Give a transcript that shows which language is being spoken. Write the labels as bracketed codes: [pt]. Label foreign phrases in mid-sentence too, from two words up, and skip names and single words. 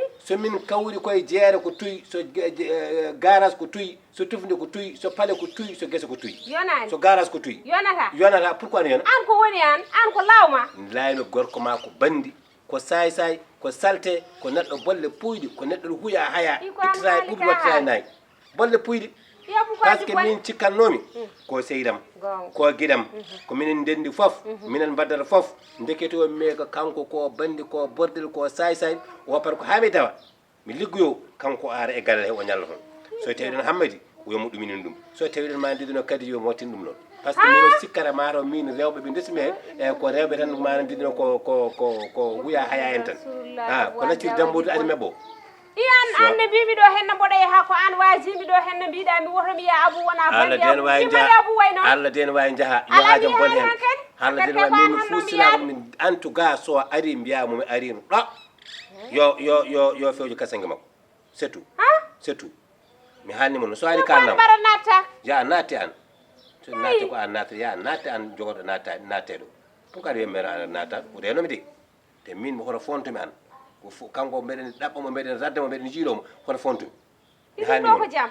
[ff] Somin kawri koye jeere ko tuyi, so garage ko tuyi, so tufde ko tuyi, so pale ko tuyi, so gese ko tuyi. Yonani? So garage ko tuyi. Yonata? Yonata, pourquoi ne yona? An ko woni an ko lawma. Layno gorko ma ko bandi, ko say ko salte, ko neɗɗo bolle puyɗi, ko neɗɗo huya haya, ittata e ɓuɓi wattata e nayi. Bolle puyɗi. [fr] Par ce que [ff] min cikkannomi ko seydam ko guiɗam ko minen ndendi fof minen mbaddata fof ndeketo mi ko kanko ko bandi ko bordel ko say woppata ko haami tawa mi liggoyo kanko ara e galle he o ñalla hon so tawi ɗon hammadi yo muɗuminin ɗum so tawi ɗon ma ndiɗino kadi yo mottin ɗum noon [fr] par ce que [ff] mino sikkata mataw min rewɓe ɓe desmi hen e ko rewɓe tan mana ndiɗino ko huya haya en tan ko lacciri dambude adi mebbo Iyan anne bibi do henna boɗa ha ko an wajimi do henna biɗa mi woto mi ya abu wona Allah den wawi jaha Allah den wawi jaha yo haajam bon hen Allah den wawi min fusina min [fr] en tout cas [ff] so ari mbiyamo mi ari no ɗo yo fewjo kasange makko [fr] c'est tout [ff] mi hanni mon so ari kalnam ya natti an so natti ko an natti ya natti an jogoɗo natte ɗo pourquoi de mera nata o renomi de te min mi hoto fontumi an kanko mbeɗen ɗaɓɓomo mbeɗen raddemo mbeɗen jiiɗomo hoto fontumi ɗum ko jam